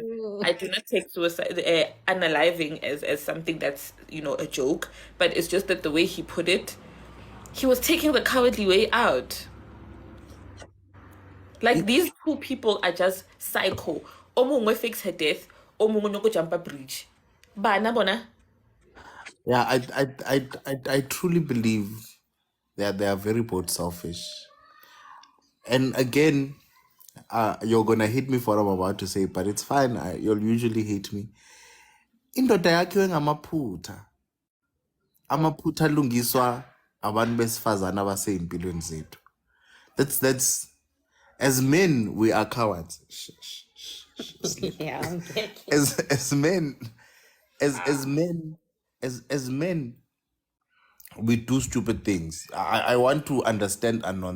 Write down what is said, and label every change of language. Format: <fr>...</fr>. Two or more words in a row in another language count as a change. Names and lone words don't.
<en>I do not take suicide, unaliving as something that's, a joke, but it's just that the way he put it, he was taking the cowardly way out. Like, these two people are just psycho. Omungwe fakes her death, omungwe no go jump a bridge.</en> <zu>Bana bona.</zu> <en>Yeah, I truly believe that they are very both selfish. And again, you're gonna hate me for what I'm about to say, but it's fine. You'll usually hate me.</en> <zu>Indoda yakhiwe ngamaphutha. Amaphutha alungiswa abantu besifazana abasey'mpilweni zethu.</zu> <en>That's as men we are cowards. Yeah, I'm getting. As men, as men, we do stupid things. I want to understand Anonza.</en>